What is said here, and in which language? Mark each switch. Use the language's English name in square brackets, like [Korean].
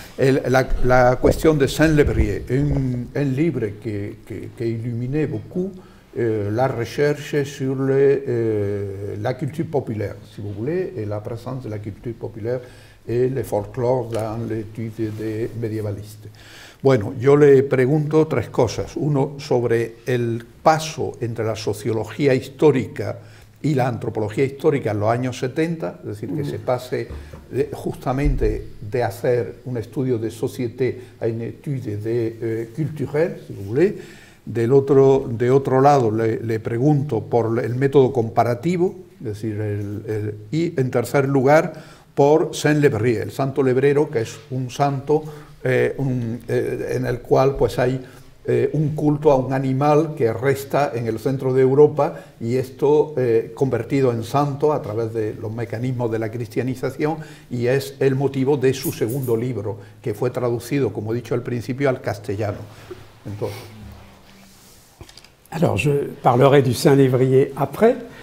[French] La question de Saint-Lévrier, un livre qui illuminait beaucoup la recherche sur la culture populaire, si vous voulez, et la présence de la culture populaire et le folclore dans l'étude des médiévalistes. [Spanish] Bueno, yo le pregunto tres cosas. Uno, sobre el paso entre la sociología histórica y la antropología histórica en los años 70, es decir, que se pase justamente de hacer un estudio de société a una [French] étude culturelle, si vous voulez. [Spanish] De otro lado, le pregunto por el método comparativo, es decir, y en tercer lugar, por Saint-Lévrier, el santo lebrero, que es un santo en el cual pues hay un culto a un animal que resta en el centro de Europa, y esto convertido en santo a través de los mecanismos de la cristianización, y es el motivo de su segundo libro, que fue traducido, como he dicho al principio, al castellano. Entonces, [French] alors, je parlerai du Saint-Lévrier après,